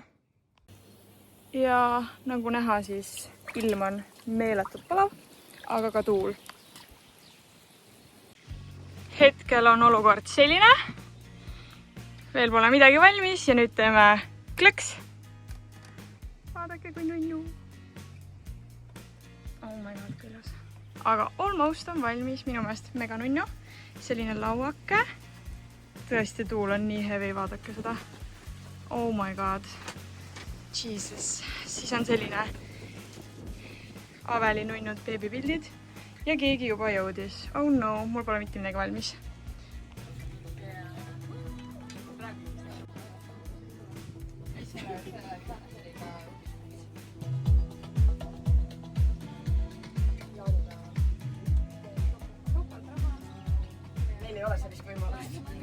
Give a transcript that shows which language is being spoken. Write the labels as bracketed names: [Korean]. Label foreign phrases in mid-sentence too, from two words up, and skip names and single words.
[Estonian] Ja nagu näha, siis ilm on meeletult palav, aga ka tuul. Hetkel on olukord selline, veel pole midagi valmis ja nüüd teeme klõks. Vaadake kui nunnu. [English] Oh my god, [Estonian] küllas. Aga almost on valmis, minu meelest mega nunnu. Selline lauake. Tõesti, tuul on nii heavy, vaadake seda. [English] Oh my god. Jesus. [Estonian] Siis on selline Aveli nunnud beebipildid. ja keegi juba jõudis. [English] Oh no, [Estonian] mul pole mitte midagi valmis. Neil ei ole sellist võimalust.